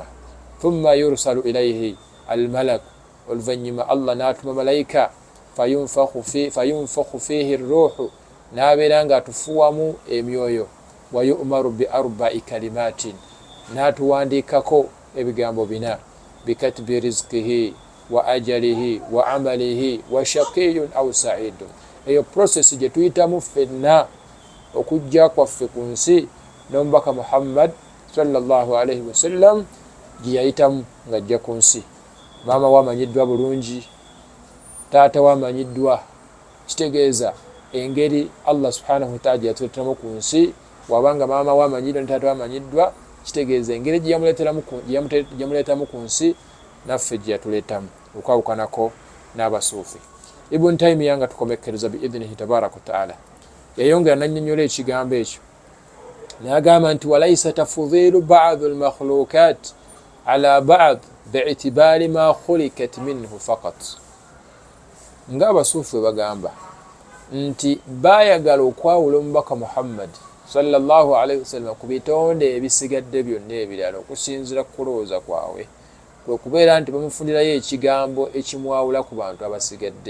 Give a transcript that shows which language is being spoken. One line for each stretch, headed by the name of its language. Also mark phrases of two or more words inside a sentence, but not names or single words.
Arabic: ثم يرسل إليه الملك,
Ganda: oluvannyuma Allah n'atuma malayika
Arabic: فينفخ فيه روحه,
Ganda: n'abeera ng'atufuwamu emyoyo,
Arabic: ويؤمر بأربع كلمات,
Ganda: n'atuwandiikako ebigambo 4,
Arabic: بكتب رزقه وأجله وعمله وشقي أو سعيد.
Ganda: Eyo process gye tuyitamu ffenna okujja kwaffe ku nsi n'omubaka Muhammad
Arabic: صلى الله عليه وسلم
Ganda: gye yayitamu ng'ajja ku nsi. Maama we amanyiddwa bulungi, taata we amanyiddwa, kitegeeza engeri Allah
Arabic: سبحانه وتعالى
Ganda: gye yatuleeteramu ku nsi. Wabanga maama we amanyiddwa ne taata we amanyiddwa, kitegeeza engeri gye yamuleetamu ku nsi naffe gye yatuleetamu, okwawukanako n'abasuufi. Ibn Taymiyyah nga tukomekkereza
Arabic: بإذنه تبارك وتعالى
Ganda: yayongera nannyonnyola ekigambo ekyo n'agamba nti
Arabic: وليس تفضيل بعض المخلوقات على بعض باعتبار ما خلقت منه فقط.
Ganda: Ng'abasuufi bagamba nti baayagala okwawula omubaka Muhammad
Arabic: صلى الله عليه وسلم
Ganda: ku bitonde ebisigadde byonna ebirala okusinziira ku kulowooza kwabwe, kwe kubeera nti bamufundirayo ekigambo ekimwawula ku bantu abasigadde.